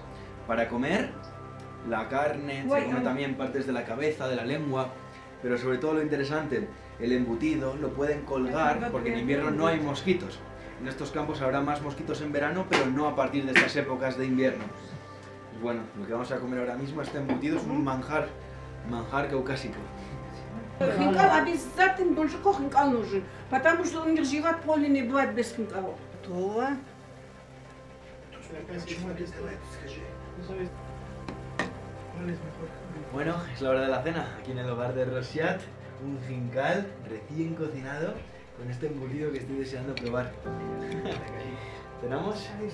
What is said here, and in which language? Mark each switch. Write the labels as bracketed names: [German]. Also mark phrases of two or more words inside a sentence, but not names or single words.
[Spanish] Para comer la carne, se come también partes de la cabeza, de la lengua, pero sobre todo lo interesante, el embutido lo pueden colgar porque en invierno no hay mosquitos. En estos campos habrá más mosquitos en verano, pero no a partir de estas épocas de invierno. Bueno, lo que vamos a comer ahora mismo, este embutido, es un manjar caucásico. [Russian] Хинкал обязательно мужику хинкал нужен, потому что у них живот полный не бывает без хинкала. То. [Spanish] Bueno, es la hora de la cena, aquí en el hogar de Rosiat, un jinkal recién cocinado con este embutido que estoy deseando probar. ¿Cenamos?